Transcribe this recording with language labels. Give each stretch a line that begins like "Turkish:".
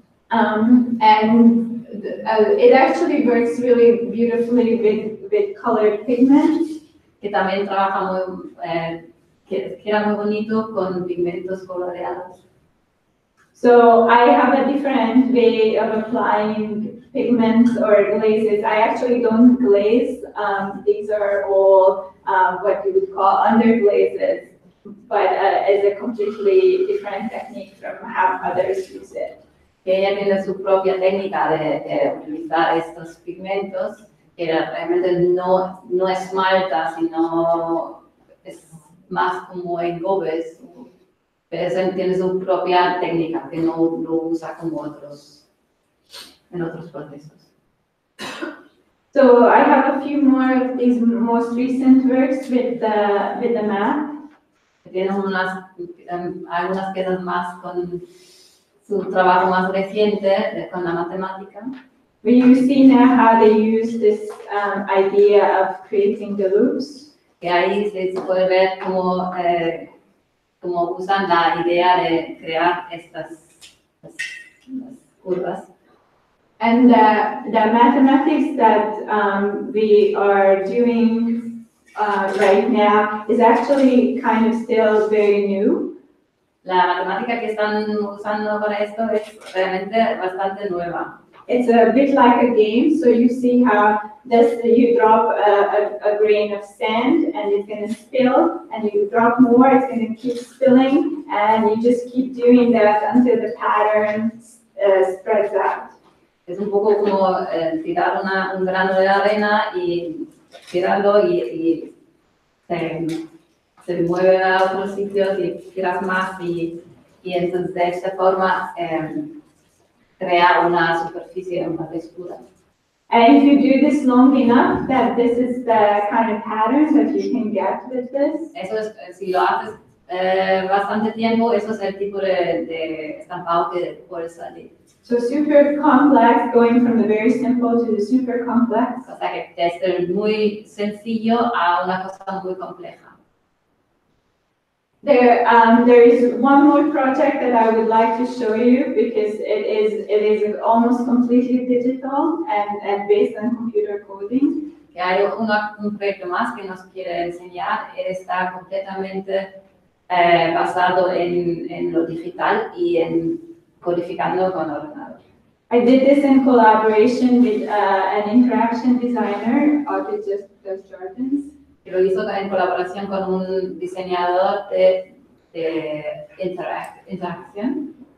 English: And it actually works really beautifully with colored pigments.
Spanish: Que también trabaja que era muy bonito con pigmentos coloreados.
English: So I have a different way of applying pigments or glazes. I actually don't glaze. These are all what you would call underglazes, but is a completely different technique from how others use it.
Spanish: Que ella tiene su propia técnica de utilizar estos pigmentos, que realmente no esmalta, sino es más como engobes. Pero tiene su propia técnica, que no lo usa como en otros procesos.
English: So I have a few more of these most recent works with the math.
Spanish: Tiene algunas piezas más con su trabajo más reciente con la matemática.
English: But you see now how they use this idea of creating the loops.
Spanish: Que ahí se puede ver cómo usan la idea de crear estas las curvas.
English: And the mathematics that we are doing right now is actually kind of still very new.
Spanish: La matemática que están usando para esto es realmente bastante nueva.
English: It's a bit like a game, so you see how you drop a grain of sand and it's going to spill, and you drop more, it's going to keep spilling, and you just keep doing that until the pattern spreads out.
Spanish: Es un poco como tirar un grano de arena y tirarlo y se mueve a otros sitios y tiras más y entonces de esta forma crea una superficie, una textura.
English: And if you do this long enough, that this is the kind of patterns that you can get with this.
Spanish: Eso es, si lo haces bastante tiempo, eso es el tipo de estampado que puede salir.
English: So super complex, going from the very simple to the super complex.
Spanish: O sea que desde muy sencillo a una cosa muy compleja.
English: There is one more project that I would like to show you because it is almost completely digital and based on computer coding.
Spanish: Que hay un proyecto más que nos quiere enseñar, está completamente basado en lo digital y en codificando con ordenador.
English: I did this in collaboration with an interaction designer, Audrey Jardins.
Spanish: Lo hizo en colaboración con un diseñador de interacción.